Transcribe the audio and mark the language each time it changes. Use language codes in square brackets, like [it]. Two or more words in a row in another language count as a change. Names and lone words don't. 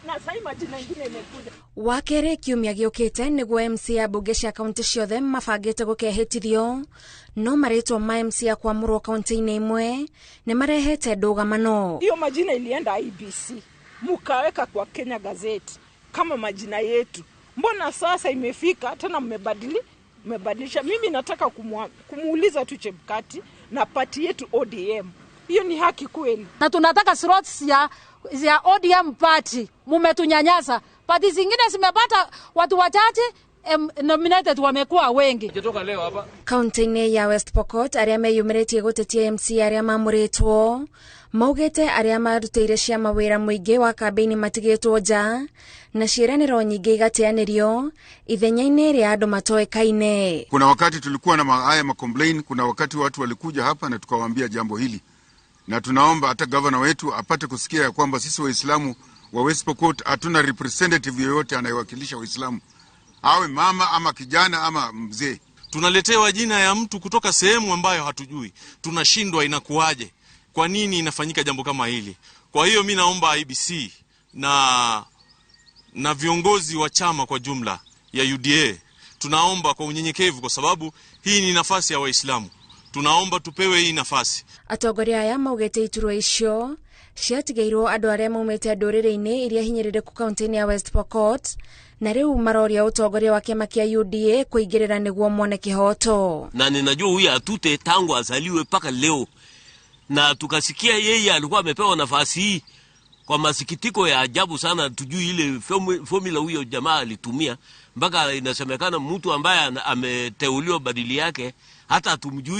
[sw] na sasa majina mengine imekuja. [ki] Wakere kiumia giukite niguo MC ya bunge cia kaunti ciothe mabangite gukehitithio no maritwa ma MC ya kwamurwo kaunti-ini imwe ni marehete ndugamano. [sw] Hiyo majina ilienda IBC mukaweka kwa Kenya Gazette kama majina yetu. Mbona sasa imefika tena mmebadilisha? Mimi nataka kumuuliza tu Chebukati na party yetu ODM. Hiyo ni haki kweli? Na tunataka slots ya ODM party. Mumetunyanyasa. Party zingine zimepata watu wachache, nominated wamekuwa wengi. Kitoka leo hapa. [ki] Kaunti-ini ya West Pokot aria meyumiritie gutetia MC aria mamuritwo maugite aria marutire cia mawira muingi wa kambeni matigitwo nja na ciiraniro nyingi igateanirio ithenya-ini ria andu matoekaine. [sw] Kuna wakati tulikuwa na haya complain, kuna wakati watu walikuja hapa na tukawaambia jambo hili, na tunaomba hata governor wetu apate kusikia ya kwamba sisi Waislamu wa West Pokot hatuna representative yoyote anayewakilisha Waislamu, awe mama ama kijana ama mzee. Tunaletewa jina ya mtu kutoka sehemu ambayo hatujui, tunashindwa inakuaje, kwa nini inafanyika jambo kama hili. Kwa hiyo mimi naomba IBC na viongozi wa chama kwa jumla ya UDA, tunaomba kwa unyenyekevu, kwa sababu hii ni nafasi ya Waislamu, tunaomba tupewe hii nafasi. [ki] Atongoria aya maugite iturwa icio ciatigairwo andu aria maumite ndurire-ini iria hinyirireku kaunti-ini ya West Pokot na riu maroria utongoria wa kiama kia UDA kuingirira niguo muone kihoto. [sw] Na ninajua huyu atute tangu azaliwe paka leo, na tukasikia yeye alikuwa amepewa nafasi hii. Kwa masikitiko ya ajabu sana, tujui ile formula huyo jamaa alitumia, mpaka inasemekana mtu ambaye ameteuliwa badili yake hata tumjui.